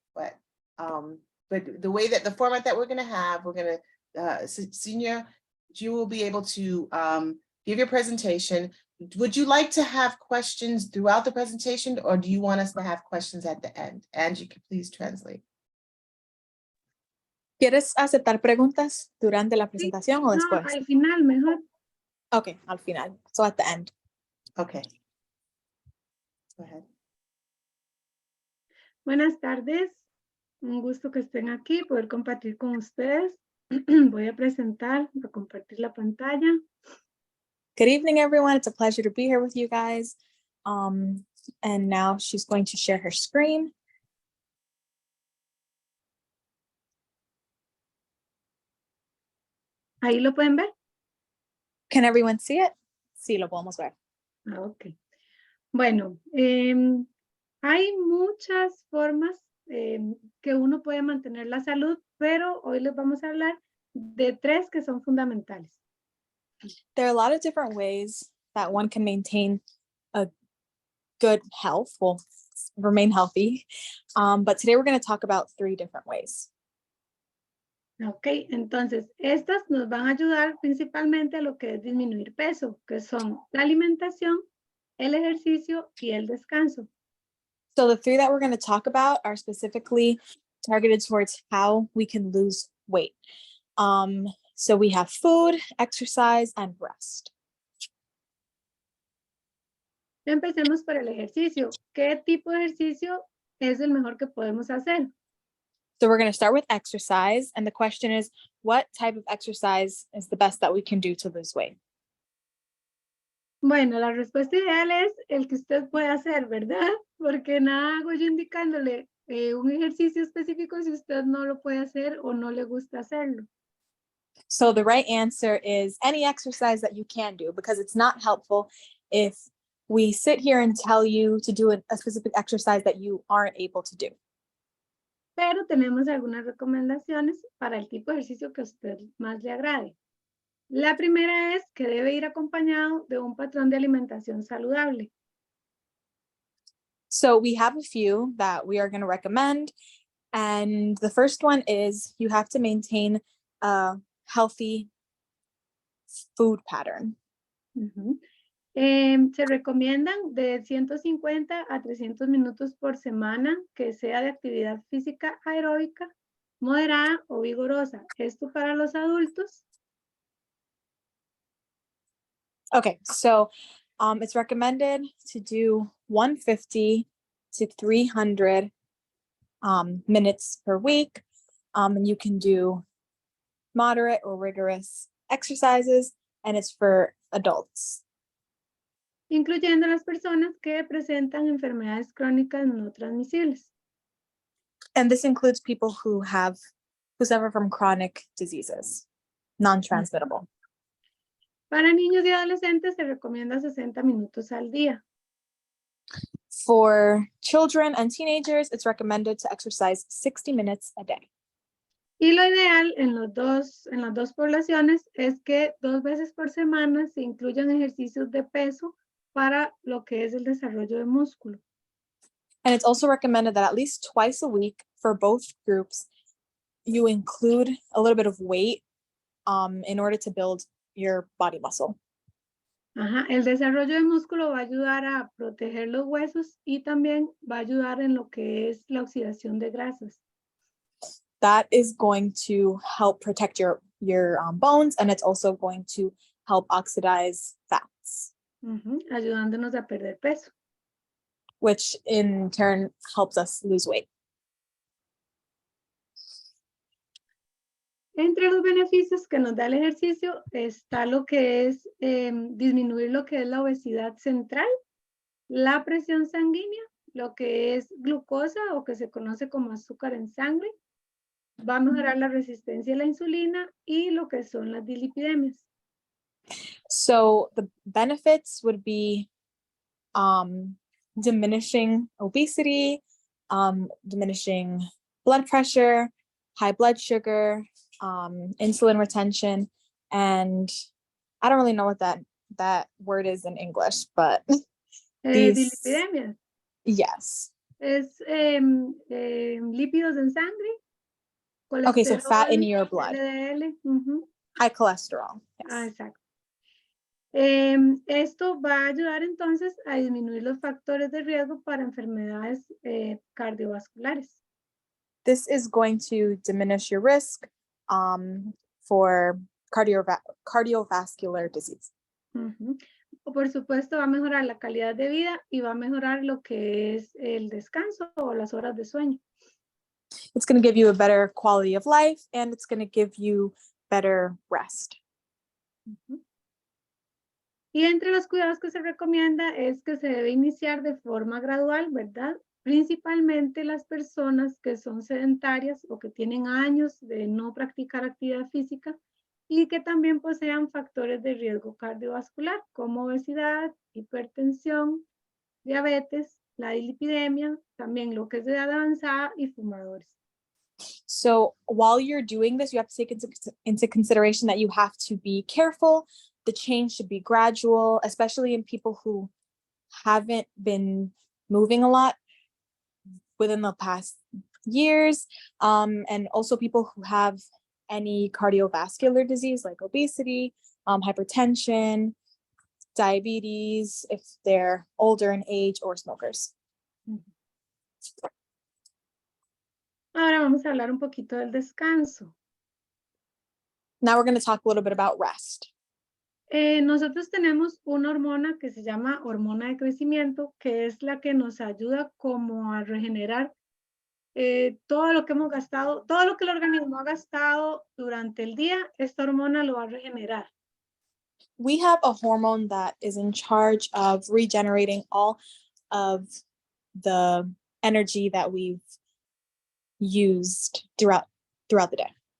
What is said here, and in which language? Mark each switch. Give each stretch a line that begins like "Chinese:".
English: But the way that the format that we're going to have, Xinia, you will be able to give your presentation. Would you like to have questions throughout the presentation, or do you want us to have questions at the end? Angie, could please translate.
Spanish: ¿Quieres aceptar preguntas durante la presentación o después? No, al final mejor.
English: Okay,
Spanish: al final.
English: So at the end. Okay. Go ahead.
Spanish: Buenas tardes. Un gusto que estén aquí, poder compartir con ustedes. Voy a compartir la pantalla.
English: Good evening, everyone. It's a pleasure to be here with you guys. And now she's going to share her screen.
Spanish: ¿Ahí lo pueden ver?
English: Can everyone see it?
Spanish: Sí, lo podemos ver.
English: Ok.
Spanish: Bueno, hay muchas formas que uno puede mantener la salud, pero hoy les vamos a hablar de 3 que son fundamentales.
English: There are a lot of different ways that one can maintain a good health, well, remain healthy. But today we're going to talk about 3 different ways.
Spanish: Ok, entonces estas nos van a ayudar principalmente a lo que es disminuir peso, que son la alimentación, el ejercicio y el descanso.
English: So the 3 that we're going to talk about are specifically targeted towards how we can lose weight. So we have food, exercise, and rest.
Spanish: Empecemos por el ejercicio. ¿Qué tipo de ejercicio es el mejor que podemos hacer?
English: So we're going to start with exercise. And the question is, what type of exercise is the best that we can do to lose weight?
Spanish: Bueno, la respuesta ideal es el que usted puede hacer, ¿verdad? Porque nada hago yo indicándole un ejercicio específico si usted no lo puede hacer o no le gusta hacerlo.
English: So the right answer is any exercise that you can do, because it's not helpful if we sit here and tell you to do a specific exercise that you aren't able to do.
Spanish: Pero tenemos algunas recomendaciones para el tipo de ejercicio que a usted más le agrade. La primera es que debe ir acompañado de un patrón de alimentación saludable.
English: So we have a few that we are going to recommend. And the first one is you have to maintain a healthy food pattern.
Spanish: Se recomiendan de 150 a 300 minutos por semana que sea de actividad física aeróbica, moderada o vigorosa. Esto para los adultos.
English: Okay, so it's recommended to do 150 to 300 minutes per week. And you can do moderate or rigorous exercises, and it's for adults.
Spanish: Incluyendo las personas que presentan enfermedades crónicas no transmisibles.
English: And this includes people who suffer from chronic diseases, non-transmittable.
Spanish: Para niños y adolescentes se recomienda 60 minutos al día.
English: For children and teenagers, it's recommended to exercise 60 minutes a day.
Spanish: Y lo ideal en las dos poblaciones es que 2 veces por semana se incluyan ejercicios de peso para lo que es el desarrollo de músculo.
English: And it's also recommended that at least twice a week for both groups, you include a little bit of weight in order to build your body muscle.
Spanish: Ajá, el desarrollo de músculo va a ayudar a proteger los huesos y también va a ayudar en lo que es la oxidación de grasas.
English: That is going to help protect your bones, and it's also going to help oxidize fats,
Spanish: Ujú, ayudándonos a perder peso.
English: which in turn helps us lose weight.
Spanish: Entre los beneficios que nos da el ejercicio está lo que es disminuir lo que es la obesidad central, la presión sanguínea, lo que es glucosa o que se conoce como azúcar en sangre, va a mejorar la resistencia a la insulina y lo que son las dislipidemias.
English: So the benefits would be diminishing obesity, diminishing blood pressure, high blood sugar, insulin retention, and I don't really know what that word is in English, but these,
Spanish: Dislipidemias
English: yes.
Spanish: es lípidos en sangre,
English: Okay, so fat in your blood, LDL. Ujú. high cholesterol. Ah, Yes.
Spanish: exacto. Esto va a ayudar entonces a disminuir los factores de riesgo para enfermedades cardiovasculares.
English: This is going to diminish your risk for cardiovascular disease. Ujú.
Spanish: Por supuesto, va a mejorar la calidad de vida y va a mejorar lo que es el descanso o las horas de sueño.
English: It's going to give you a better quality of life, and it's going to give you better rest. Ujú.
Spanish: Y entre los cuidados que se recomienda es que se debe iniciar de forma gradual, ¿verdad? Principalmente las personas que son sedentarias o que tienen años de no practicar actividad física y que también posean factores de riesgo cardiovascular como obesidad, hipertensión, diabetes, la dislipidemia, también lo que es de edad avanzada y fumadores.
English: So while you're doing this, you have to take into consideration that you have to be careful. The change should be gradual, especially in people who haven't been moving a lot within the past years, and also people who have any cardiovascular disease like obesity, hypertension, diabetes, if they're older in age, or smokers.
Spanish: Ahora vamos a hablar un poquito del descanso.
English: Now we're going to talk a little bit about rest.
Spanish: Nosotros tenemos una hormona que se llama hormona de crecimiento, que es la que nos ayuda como a regenerar todo lo que hemos gastado, todo lo que el organismo ha gastado durante el día, esta hormona lo va a regenerar.
English: We have a hormone that is in charge of regenerating all of the energy that we've used throughout the day.